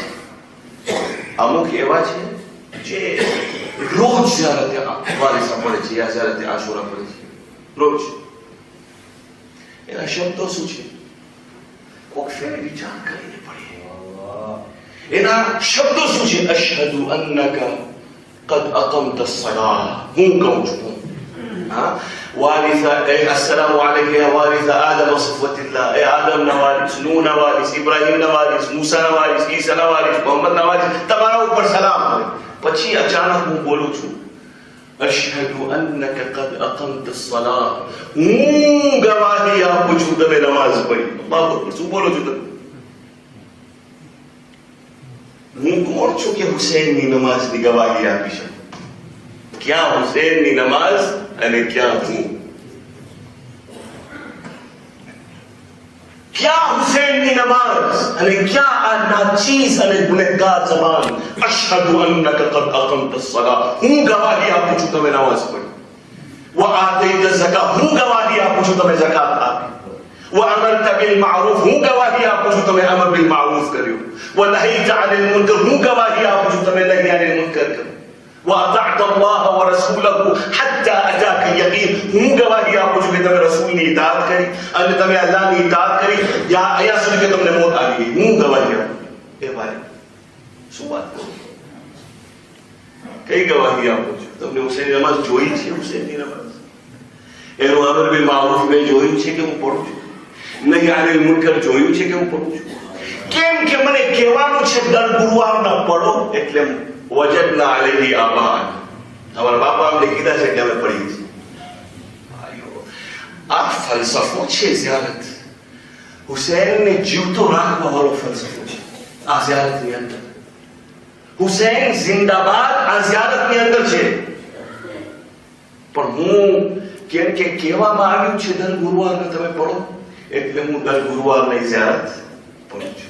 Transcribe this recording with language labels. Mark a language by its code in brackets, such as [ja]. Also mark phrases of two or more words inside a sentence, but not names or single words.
[gu] અમુક એવા છે જે રોજ ઝિયારત વારિસા પડે છે, યા ઝિયારત આશુરા પડે છે રોજ. એના શબ્દો શું છે? કોક ફેર વિચાર કરીને પડીએ. એના શબ્દો શું છે? [ar] أشهد أنك قد أقمت الصلاة. [gu] હું કહું છું, હા, વારિસા, [ar] السلام عليك يا وارث آدم صفوة الله. [gu] اے آدم ના વારિસ, નૂહ ના વારિસ, ઇબ્રાહીમ ના વારિસ, મૂસા ના વારિસ, ઈસા ના વારિસ, મોહમ્મદ ના વારિસ, તમારા ઉપર સલામ હોય. પછી અચાનક હું બોલું છું [ar] أشهد أنك قد أقمت الصلاة. [gu] હું ગવાહી આપું છું તમે નમાઝ પઢી. [ar] الله أكبر. [gu] શું બોલો છો તમે? હું કોણ છું કે હુસૈનની નમાઝની ગવાહી આપી શકું? ક્યાં હુસૈનની નમાઝ અને ક્યાં હું, [hi] क्या हुसैन की नमाज [gu] અને क्या આ નાચીસ અને ગુનેહગાર જબાન [ar] أشهد أنك قد أقمت الصلاة, [gu] હું ગવાહી આપું છું તમે નમાઝ પઢી, [ar] وآتيت الزكاة, [gu] હું ગવાહી આપું છું તમે ઝકાત આપી, [ar] وأمرت بالمعروف, [gu] હું ગવાહી આપું છું તમે [ar] أمر بالمعروف [gu] કર્યું, [ar] ونهيت عن المنكر, [gu] હું ગવાહી આપું છું તમે [ar] نهي عن المنكر [gu] કર્યું, [ar] وأطعت الله ورسوله حتى أتاك اليقين, [gu] હું ગવાહી આપું છું કે તમે રસૂલની ઇતાઅત કરી અને તમે અલ્લાહની ઇતાઅત કરી, યા અહીંયા સુધી કે તમને મોત આવી ગઈ, હું ગવાહી આપું. એ ભાઈ શું વાત કરું, કઈ ગવાહી આપું છું? તમને હુસૈનની નમાઝ જોઈ છે? હુસૈનની નમાઝ એનું [ar] أمر بالمعروف [gu] મેં જોયું છે કે હું પઢું છું? [ar] نهي عن المنكر [gu] જોયું છે કે હું પઢું છું? કેમ કે મને કહેવાનું છે દર ગુરુવારના પઢો એટલે [ar] وجدنا عليه آباءنا, [hi] हमारा बापा हमने कीधा [gu] છે કે અમે પઢી છે. આ ફલસફો છે ઝિયારત, હુસૈનને જીવતો રાખવા વાળો ફલસફો છે આ ઝિયારતની અંદર. હુસૈન જિંદાબાદ આ ઝિયારતની અંદર છે, પણ હું કેમ કે કહેવામાં આવ્યું છે દર ગુરુવારને તમે પઢો એટલે હું દર ગુરુવારની ઝિયારત પઢું છું.